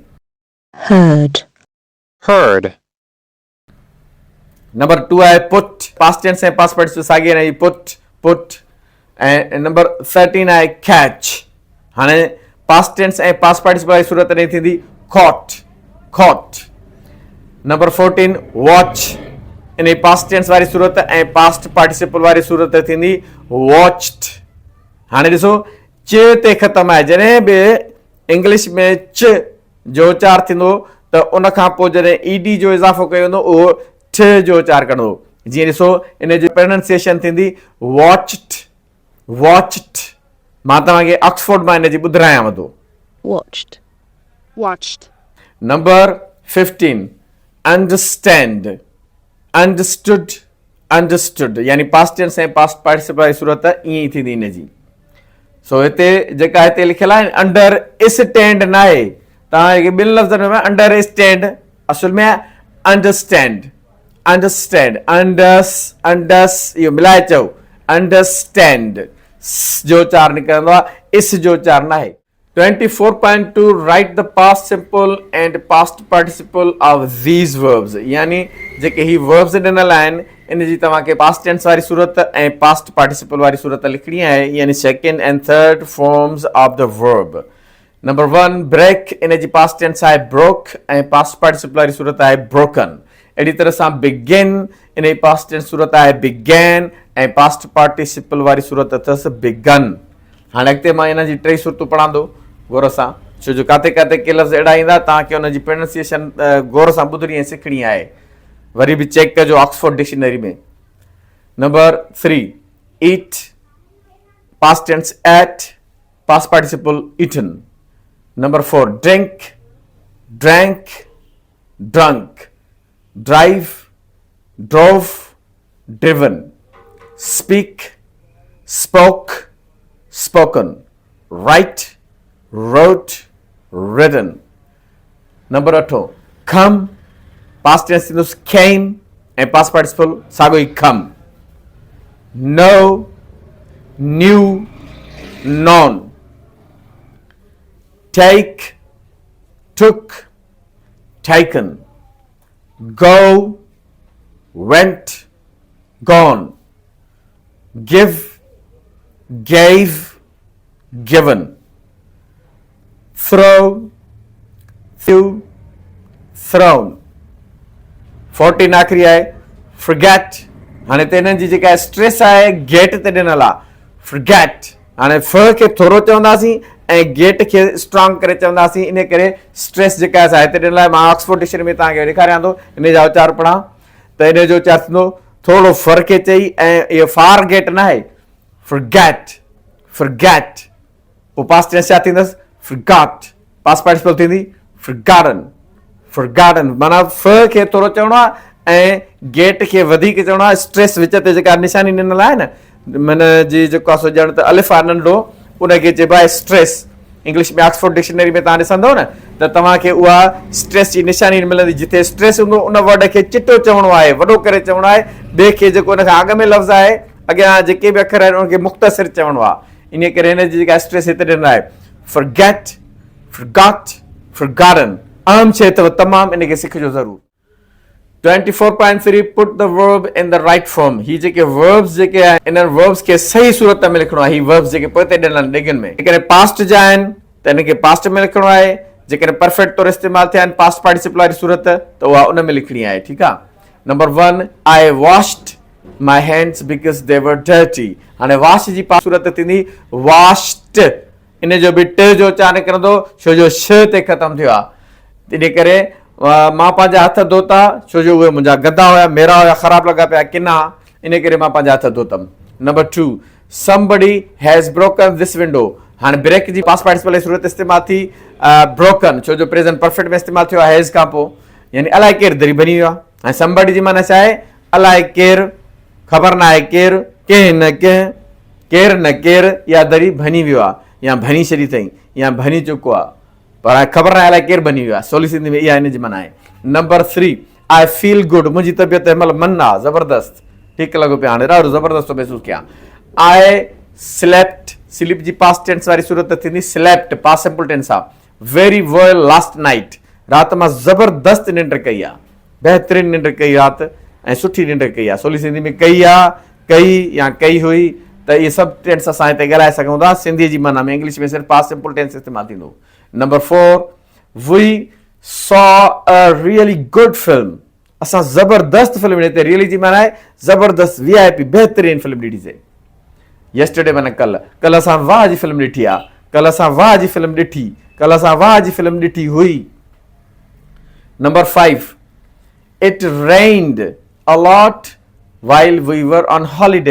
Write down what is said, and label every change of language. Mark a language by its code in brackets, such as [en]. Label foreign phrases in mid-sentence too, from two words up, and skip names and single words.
[en] heard, heard, [sd] नंबर 2 आहे पुट, [en] past tense [sd] ऐं [en] past participle [sd] साॻी आहिनि, पुट, पुट। ऐं नंबर 13 आहे कैच। हाणे [en] past tense [sd] ऐं [en] past participle [sd] वारी सूरत न थींदी [en] caught, caught. number 14 watch, [sd] इन [en] past tense [sd] वारी सूरत ऐं [en] past participle [sd] वारी सूरत थींदी watched. हाणे ॾिसो च ते ख़तमु आहे, जॾहिं बि इंग्लिश में च जो उचार थींदो त उन खां पोइ जॾहिं ईडी जो इज़ाफ़ो कयो वेंदो उहो ठ जो उचार कंदो। जीअं ॾिसो इन जी प्रोनाउंसिएशन थींदी [en] watched, watched. [sd] मां तव्हांखे ऑक्सफोर्ड मां इन जी ॿुधायांव थो। [en] watched, watched, number 15 understand, understood, understood. [sd] यानी [en] past tense [sd] ऐं [en] past participle [sd] वारी सूरत ईअं ई थींदी इन जी। सो हिते जेका हिते लिखियल आहे [en] under stand [sd] न आहे, तव्हांखे ॿिनि लफ़्ज़नि में [en] under stand [sd] असुल में [en] understand, understand, [sd] अंडस, अंडस इहो मिलाए चओ अंडरस्टैंड, जो उचार निकिरंदो आहे, इस जो उचार न आहे। [en] 24.2 write the past simple and past participle of these verbs. [sd] यानी जेके ही वर्ब्स ॾिनल आहिनि इन जी तव्हांखे [en] past tense [sd] वारी सूरत ऐं [en] past participle [sd] वारी सूरत लिखणी आहे, [en] यानी second and third forms of the verb. number 1 break, [sd] इन जी [en] past tense [sd] आहे ब्रोक ऐं [en] past participle [sd] वारी सूरत आहे ब्रोकन। अहिड़ी तरह सां बिगिन, इन जी [en] past tense [sd] सूरत आहे बिगैन ऐं [en] past participle [sd] वारी सूरत अथसि बिगन। हाणे अॻिते मां इन जी टे सूरतूं पढ़ांदो गौर सां, छो जो काथे काथे के लफ़्ज़ अहिड़ा ईंदा तव्हांखे हुन जी प्रोनाउंसिएशन गौर सां ॿुधणी ऐं सिखणी आहे, वरी बि चेक कजो ऑक्सफोर्ड डिक्शनरी में। [en] number 3 eat, past tense ate, past participle eaten. number 4 drink, drank, drunk. ड्राइव, drove, driven. speak, spoke, spoken. Write, wrote, written. Number 8 come, Past tense थींदुसि came ऐं past participle [sd] साॻियो ई [en] come. Know, knew, known. Take, took, taken. Go, went, gone. Give, gave, given. Throw, threw, thrown. [sd] 14 आख़िरी आहे forget. हाणे त हिननि जी जेका स्ट्रेस आहे गेट ते ॾिनल आहे forget. हाणे फ खे थोरो चवंदासीं ऐं गेट खे स्ट्रॉन्ग करे चवंदासीं, इन करे स्ट्रेस जेका आहे हिते ॾिनल आहे. मां ऑक्सफोर्ड डिक्शनरी में तव्हांखे ॾेखारियां थो इन जा उचार पढ़ां त इन जो उचार थींदो थोरो फर खे चई ऐं इहो फार गेट न आहे forget. [en] forget. [sd] पोइ [en] past tense [sd] छा थींदसि forgot. [en] past participle थींदी forgotten. forgotten. [sd] माना फ खे थोरो चवणो आहे ऐं गेट खे वधीक चवणो आहे. स्ट्रेस विच ते जेका निशानी ॾिनल आहे न मन जी जेको आहे सो ॼण त अलिफ आहे नंढो उनखे चइबो आहे स्ट्रेस. इंग्लिश में ऑक्सफोर्ड डिक्शनरी में तव्हां ॾिसंदव न त तव्हांखे उहा स्ट्रेस जी निशानी मिलंदी. जिथे स्ट्रेस हूंदो उन वर्ड खे चिटो चवणो आहे, वॾो करे चवणो आहे. ॿिए खे जेको उन खां अॻ में लफ़्ज़ आहे अॻियां जेके बि अखर आहिनि उनखे मुख़्तसिर चवणो आहे. इन करे हिन जी जेका स्ट्रेस हिते ॾिनल आहे [en] forget, forgot, forgotten. [sd] आम शइ अथव तमामु, इनखे सिखिजो ज़रूरु. [en] 24.3 put the verb in the right form. [sd] ही जेके verbs जेके आहिनि इन्हनि verbs खे सही सूरत में लिखणो आहे. ही verbs जेके पोइ ते ॾिनल ॾिगनि में जेकॾहिं past जा आहिनि त इनखे past में लिखणो आहे. जेकॾहिं perfect तौरु इस्तेमालु थिया आहिनि [en] past participle [sd] वारी सूरत त उहा उन में लिखणी आहे. ठीकु आहे. [en] नंबर 1 I washed my hands because they were dirty. [sd] हाणे wash जी पास सूरत थींदी washed. इन जो बि ट जो उचार निकिरंदो छो जो श ते ख़तमु थियो आहे. इन करे मां पंहिंजा हथ धोता छो जो उहे मुंहिंजा गंदा हुया, मेरा हुया, ख़राब लॻा पिया किना, इन करे मां पंहिंजा हथ धोतमि. [en] नंबर 2 somebody has broken this window. [sd] हाणे ब्रेक जी [en] past participle [sd] जी सूरत इस्तेमालु थी broken छो जो [en] present perfect [sd] में इस्तेमालु थियो आहे हैज़ खां पोइ, यानी अलाए केरु दरी भञी वियो आहे. ऐं somebody जी माना छा आहे अलाए केरु, ख़बर न आहे केरु, कंहिं न कंहिं, केरु न केरु, या दरी भञी वियो आहे या भञी छॾी अथई या भञी चुको आहे पर ख़बर न आहे अलाए केरु बनी वियो आहे. सवली सिंधी में इहा हिन जी माना आहे. [en] number 3 I feel good. [sd] मुंहिंजी तबियत हिन महिल मन आहे ज़बरदस्त, ठीकु लॻो पियो, हाणे ॾाढो ज़बरदस्त थो महसूसु कयां. [en] I slept. [sd] स्लीप जी [en] past tense [sd] वारी सूरत थींदी स्लेप्ट. [en] past simple tense आहे. very well last night. [sd] राति मां ज़बरदस्त निंड कई आहे, बहितरीनु निंड कई राति ऐं सुठी निंड कई आहे. सवली सिंधी में कई आहे, कई या कई हुई, त इहे सभु टेंस असां हिते ॻाल्हाए सघूं था. सिंधीअ जी माना में इंग्लिश में सिर्फ़ु [en] past simple tense [sd] इस्तेमालु थींदो. [en] Number 4 we saw a really good film. [sd] असां ज़बरदस्त फिल्म ॾिठी. रियली जी माना आहे ज़बरदस्त VIP बहितरीन फिल्म ॾिठी. yesterday माना कल असां वाह जी फिल्म ॾिठी आहे, कल असां वाह जी फिल्म ॾिठी, कल असां वाह जी फिल्म ॾिठी हुई. [en] Number 5 it rained a lot while we were on holiday.